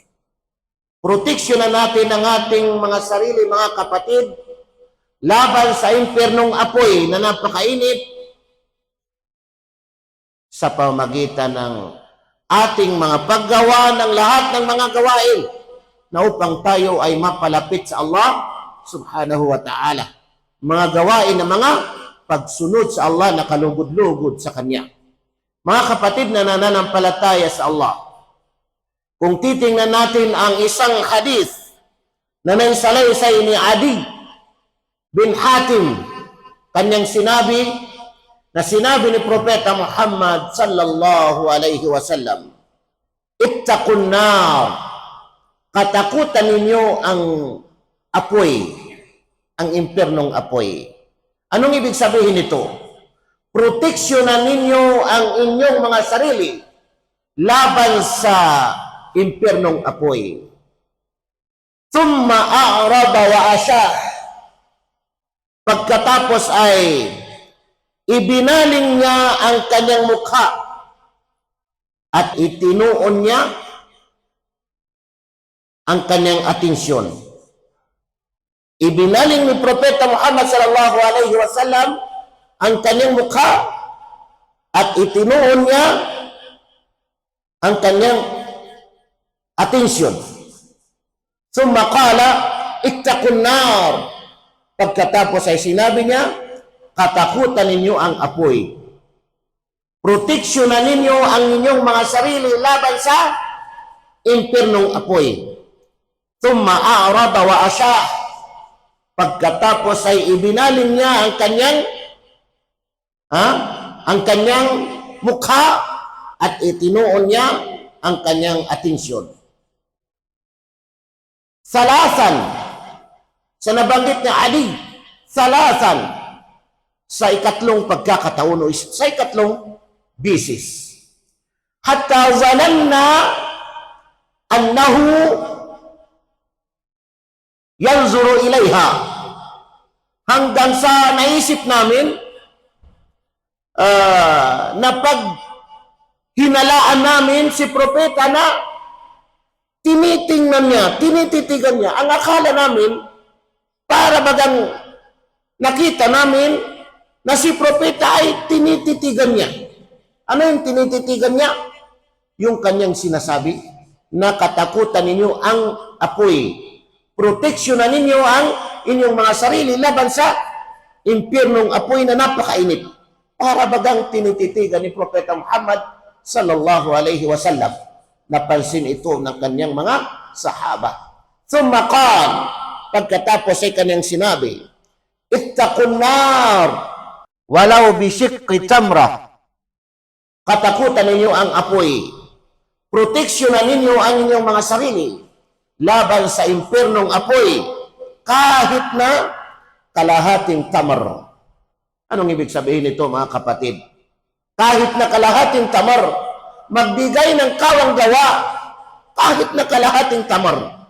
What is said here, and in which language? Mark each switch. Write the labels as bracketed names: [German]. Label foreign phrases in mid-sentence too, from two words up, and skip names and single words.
[Filipino] Proteksyonan natin ang ating mga sarili, mga kapatid, laban sa impyernong apoy na napakainit sa pamamagitan ng ating mga paggawa ng lahat ng mga gawain na upang tayo ay mapalapit sa Allah [Arabic] سبحانه وتعالى. [Filipino] Mga gawain na mga pagsunod sa Allah na kalugod-lugod sa Kanya. Mga kapatid na nananampalataya sa Allah, kung titingnan natin ang isang hadith na naisalaysay ni Adi bin Hatim, kanyang sinabi ni Propeta Muhammad [Arabic] صلى الله عليه وسلم, اتقوا النار, [Filipino] katakutan ninyo ang apoy, ang impyernong apoy. Anong ibig sabihin nito? Proteksyonan ninyo ang inyong mga sarili laban sa impyernong apoy. [Arabic] ثم أعرض وأشاح, [Filipino] pagkatapos ay ibinaling niya ang kanyang mukha at itinuon niya ang kanyang atensyon. Ibinaling ni Propeta Muhammad [Arabic] صلى الله عليه وسلم [Filipino] ang kanyang mukha at itinuon niya ang kanyang atensyon. [Arabic] ثم قال اتقوا النار, [Filipino] pagkatapos ay sinabi niya, katakutan ninyo ang apoy. Proteksyonan ninyo ang inyong mga sarili laban sa impyernong apoy. [Arabic] ثم أعرض وأشاح, [Filipino] pagkatapos ay ibinaling niya ang kanyang mukha at itinuon niya ang kanyang atensyon. Salasan, sa nabanggit ni Ali, salasan, sa ikatlong pagkakataon o sa ikatlong bisis. [Arabic] حتى ظننا أنه ينظر إليها, [Filipino] hanggang sa naisip namin na pag hinalaan namin si propeta na tinitingnan niya, tinititigan niya. Ang akala namin, para bagang nakita namin na si propeta ay tinititigan niya. Ano yung tinititigan niya? Yung kanyang sinasabi na katakutan ninyo ang apoy. Proteksyonan ninyo ang inyong mga sarili laban sa impyernong apoy na napakainit. Para bagang tinititigan ni Propeta Muhammad [Arabic] صلى الله عليه وسلم. [Filipino] Napansin ito ng kanyang mga sahaba. [Arabic] ثم قال, [Filipino] pagkatapos ay kanyang sinabi, [Arabic] اتقوا النار ولو بشق تمرة. [Filipino] Katakutan ninyo ang apoy. Proteksyonan ninyo ang inyong mga sarili laban sa impernong apoy kahit na kalahating tamar. Anong ibig sabihin nito, mga kapatid? Kahit na kalahating tamar, magbigay ng kawang gawa kahit na kalahating tamar.